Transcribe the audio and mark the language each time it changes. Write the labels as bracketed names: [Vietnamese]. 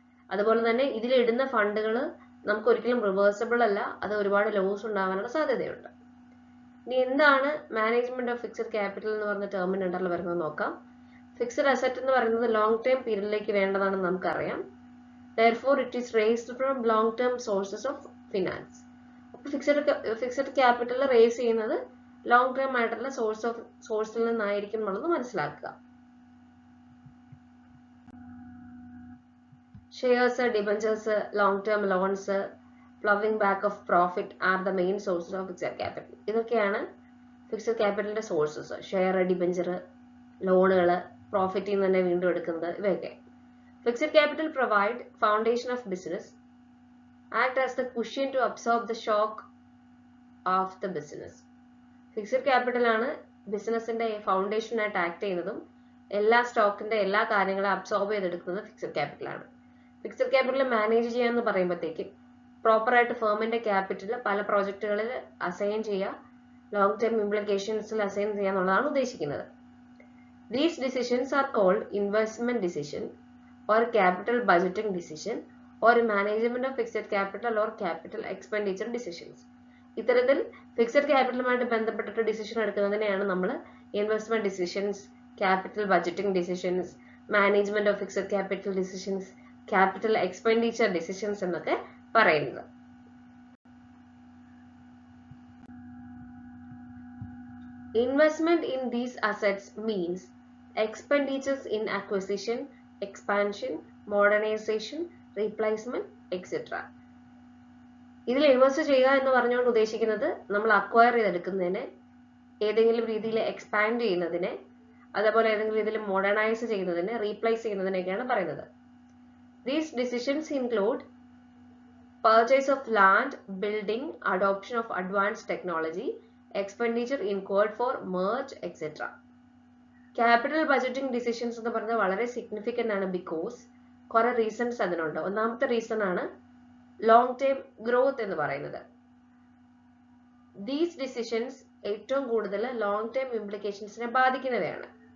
[Malayalam] അതുപോലെ തന്നെ ഇതിലിടുന്ന ഫണ്ടുകൾ നമുക്ക് ഒരിക്കലും റിവേഴ്സബിൾ അല്ല, അത് ഒരുപാട് ലോസ് ഉണ്ടാവാനുള്ള സാധ്യതയുണ്ട്. ഇനി എന്താണ് മാനേജ്മെന്റ് ഓഫ് ഫിക്സഡ് ക്യാപിറ്റൽ എന്ന് പറഞ്ഞ ടേമിന് അണ്ടറിൽ വരുന്നത് നോക്കാം. ഫിക്സഡ് അസറ്റ് എന്ന് പറയുന്നത് ലോങ് ടേം പീരീഡിലേക്ക് വേണ്ടതാണെന്ന് നമുക്കറിയാം. [English] Therefore, it is raised from long-term sources of finance. [Malayalam] Fixed capital raise ചെയ്യുന്നത് ലോങ് ടേം ആയിട്ടുള്ള സോഴ്സിൽ നിന്നായിരിക്കും എന്നുള്ളത് മനസ്സിലാക്കുക. [English] Shares, debentures, long term loans, ploughing back of profit are the main sources of fixed capital. [Malayalam] ഇതൊക്കെയാണ് fixed ക്യാപിറ്റലിന്റെ sources. Share, debenture, ലോണുകൾ, പ്രോഫിറ്റിൽ നിന്ന് തന്നെ വീണ്ടും എടുക്കുന്നത്, ഇവയൊക്കെ. [English] Fixed capital provide foundation of business, act as the cushion to absorb the shock of the business. [Malayalam] Fixed capital ആണ് ബിസിനസിന്റെ foundation ആയിട്ട് ആക്ട് ചെയ്യുന്നതും എല്ലാ സ്റ്റോക്കിന്റെ എല്ലാ കാര്യങ്ങളും അബ്സോർബ് ചെയ്തെടുക്കുന്നത് ഫിക്സഡ് ക്യാപിറ്റൽ ആണ്. ഫിക്സഡ് ക്യാപിറ്റൽ മാനേജ് ചെയ്യാന്ന് പറയുമ്പോഴത്തേക്കും പ്രോപ്പർ ആയിട്ട് ഫേമിന്റെ ക്യാപിറ്റൽ പല പ്രോജക്റ്റുകളിൽ അസൈൻ ചെയ്യുക, ലോങ് ടേം ഇംപ്ലിക്കേഷൻസിൽ അസൈൻ ചെയ്യുക എന്നുള്ളതാണ് ഉദ്ദേശിക്കുന്നത്. [English] These decisions are called investment decision or capital budgeting decision or management of fixed capital or capital expenditure decisions. [Malayalam] ഇത്തരത്തിൽ ഫിക്സഡ് ക്യാപിറ്റലുമായിട്ട് ബന്ധപ്പെട്ടിട്ട് ഡിസിഷൻ എടുക്കുന്നതിനെയാണ് നമ്മൾ investment decisions, capital budgeting decisions, management of fixed capital decisions, capital expenditure decisions എന്നൊക്കെ പറയുന്നത്. [English] Investment in these assets means expenditures in acquisition, expansion, modernization, replacement, etc. [Malayalam] ഇതിൽ invest ചെയ്യുക എന്ന് പറഞ്ഞുകൊണ്ട് ഉദ്ദേശിക്കുന്നത് നമ്മൾ അക്വയർ ചെയ്തെടുക്കുന്നതിനെ, ഏതെങ്കിലും രീതിയിൽ എക്സ്പാൻഡ് ചെയ്യുന്നതിനെ, അതേപോലെ ഏതെങ്കിലും രീതിയിൽ മോഡേണൈസ് ചെയ്യുന്നതിനെ, റീപ്ലേസ് ചെയ്യുന്നതിനൊക്കെയാണ് പറയുന്നത്. [English] These decisions include purchase of land, building, adoption of advanced technology, expenditure incurred for merge, etc. [Malayalam] Capital budgeting decisions എന്ന് പറഞ്ഞാൽ വളരെ സിഗ്നിഫിക്കൻ്റ് ആണ്, ബിക്കോസ് കുറെ റീസൺസ് അതിനുണ്ട്. ഒന്നാമത്തെ റീസൺ ആണ് ലോങ് ടേം ഗ്രോത്ത് എന്ന് പറയുന്നത്. ദീസ് ഡിസിഷൻസ് ഏറ്റവും കൂടുതൽ ലോങ് ടേം ഇംപ്ലിക്കേഷൻസിനെ ബാധിക്കുന്നവയാണ്.